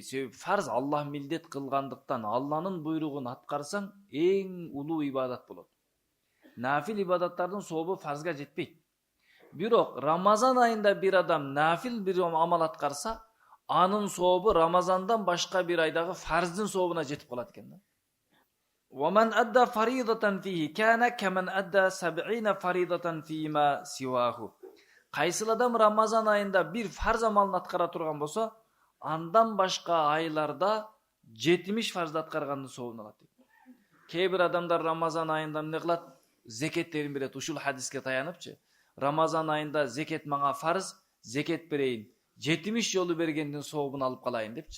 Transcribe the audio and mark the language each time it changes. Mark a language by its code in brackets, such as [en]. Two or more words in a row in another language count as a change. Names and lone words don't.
[ky] Себеби фарз Аллах милдет кылгандыктан, Алланын буйругун аткарсаң эң улуу ибадат болот. Нафил ибадаттардын сообу фарзга жетпейт. Бирок Рамазан айында бир адам нафил бир амал аткарса, анын сообу Рамазандан башка бир айдагы фарздын сообуна жетип калат экен да. [ar] وَمَنْ أَدَّى فَرِيضَةً فِيهِ كَانَ كَمَنْ أَدَّى 70 فَرِيضَةً فِيمَا سِوَاهُ. [ky] Кайсыл адам Рамазан айында бир фарз амалын аткара турган болсо, андан башка айларда 70 фарзды аткаргандын сообун алат. Кээ бир адамдар Рамазан айында эмне кылат? Зекеттерин берет. Ушул хадиске таяныпчы, Рамазан айында зекет мага фарз, зекет берейин, 70 жолу бергендин сообун алып калайын депчи.